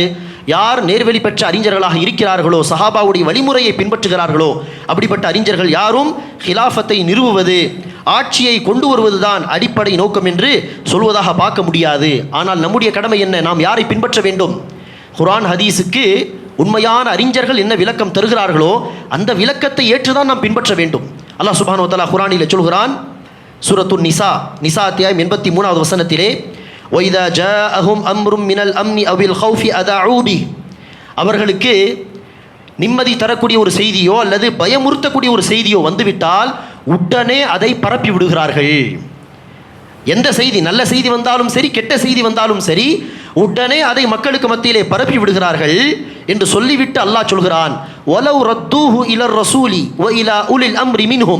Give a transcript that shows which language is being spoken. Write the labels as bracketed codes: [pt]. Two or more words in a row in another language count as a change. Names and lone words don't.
[ta] யார் நேர்வழி பெற்ற அறிஞர்களாக இருக்கிறார்களோ, சஹாபாவுடைய வழிமுறையை பின்பற்றுகிறார்களோ, அப்படிப்பட்ட அறிஞர்கள் யாரும் ஹிலாஃபத்தை நிறுவுவது, ஆட்சியை கொண்டு வருவதுதான் அடிப்படை நோக்கம் என்று சொல்வதாக பார்க்க முடியாது. ஆனால் நம்முடைய கடமை என்ன? நாம் யாரை பின்பற்ற வேண்டும்? குர்ஆன் ஹதீஸுக்கு உண்மையான அறிஞர்கள் என்ன விளக்கம் தருகிறார்களோ அந்த விளக்கத்தை ஏற்றுதான் நாம் பின்பற்ற வேண்டும். அல்லாஹ் [ar] سبحانه و تعالى [ta] குர்ஆனில் சொல்கிறான், சூரத்துன் நிசா அத்தியாயம் 83வது வசனத்திலே, [ar] وَإِذَا جَاءَهُمْ أَمْرٌ مِّنَ الْأَمْنِ أَوِ الْخَوْفِ أَذَاعُوا بِهِ, [ta] அவர்களுக்கு நிம்மதி தரக்கூடிய ஒரு செய்தியோ அல்லது பயமுறுத்தக்கூடிய ஒரு செய்தியோ வந்துவிட்டால் உடனே அதை பரப்பி விடுகிறார்கள். எந்த செய்தி, நல்ல செய்தி வந்தாலும் சரி, கெட்ட செய்தி வந்தாலும் சரி, உடனே அதை மக்களுக்கு மத்தியிலே பரப்பி விடுகிறார்கள் என்று சொல்லிவிட்டு அல்லாஹ் சொல்கிறான், [ar] ولو ردوه إلى الرسول و إلى أولي الأمر منهم.